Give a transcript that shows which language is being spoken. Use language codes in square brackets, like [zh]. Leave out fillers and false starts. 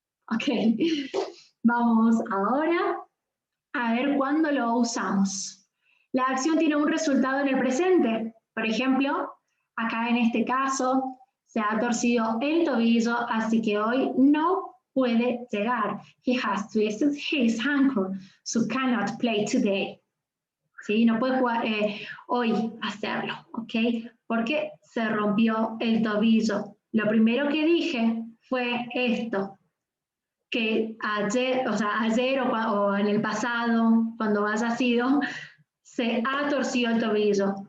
[es] Ok, vamos ahora a ver cuándo lo usamos. La acción tiene un resultado en el presente, por ejemplo, acá en este caso, se ha torcido el tobillo, así que hoy no puede llegar. [en] He has twisted his ankle, so cannot play today. [es] ¿Sí? No puede jugar, hoy hacerlo, ¿ok? Porque se rompió el tobillo. Lo primero que dije fue esto, que ayer, ayer o en el pasado, cuando haya sido, se ha torcido el tobillo.